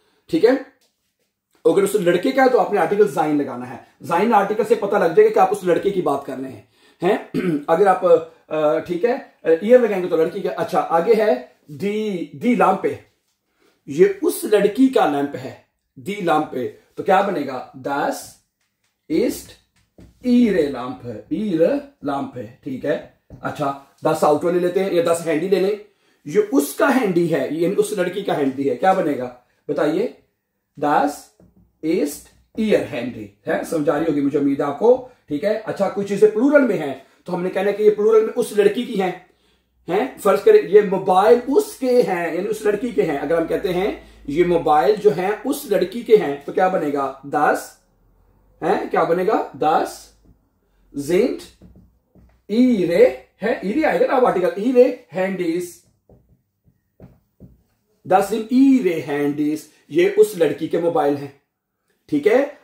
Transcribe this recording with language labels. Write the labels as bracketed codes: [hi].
[hi] ठीक है, अगर उस लड़के का है तो आपने आर्टिकल जाइन लगाना है। जाइन आर्टिकल से पता लग जाएगा कि आप उस लड़के की बात कर रहे हैं। अगर आप ठीक है ईयर लगाएंगे तो लड़की का। अच्छा, आगे है दी लैंपे, ये उस लड़की का लैंप है, दी लैंपे, तो क्या बनेगा? [de] Das ist ihre Lampe, ihre Lampe। [hi] ठीक है। अच्छा, 10 ऑटो ले लेते हैं या 10 हैंडी ले लें। ये उसका हैंडी है, ये उस लड़की का हैंडी है, क्या बनेगा बताइए? [de] Das ist ihr Handy है। [hi] समझा रही होगी मुझे उम्मीद है आपको। ठीक है। अच्छा, कुछ चीजें प्लूरल में हैं, तो हमने कहना है कि ये प्लूरल में उस लड़की की हैं। फर्ज करें ये मोबाइल उसके हैं, यानी उस लड़की के हैं। अगर हम कहते हैं ये मोबाइल जो है उस लड़की के हैं, तो क्या बनेगा? 10 है, क्या बनेगा? 10 [de] sind ihre [hi] है, ईरे आएगा ना आर्टिकल, ईरे हैंडीज, 10 sind ihre हैंडीज, ये उस लड़की के मोबाइल हैं। ठीक है।